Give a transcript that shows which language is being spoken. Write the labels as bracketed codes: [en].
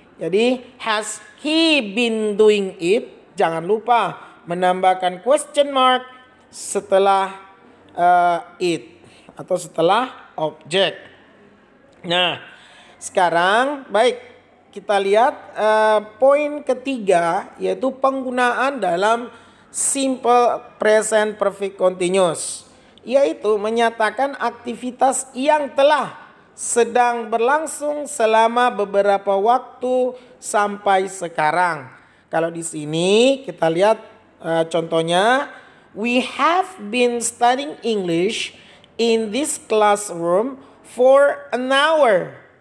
[en] Jadi has he been doing it? [id] Jangan lupa menambahkan question mark setelah it atau setelah objek. Nah, sekarang baik, kita lihat poin ketiga, yaitu penggunaan dalam simple present perfect continuous, yaitu menyatakan aktivitas yang telah sedang berlangsung selama beberapa waktu sampai sekarang. Kalau di sini kita lihat contohnya, [en] we have been studying English in this classroom for an hour.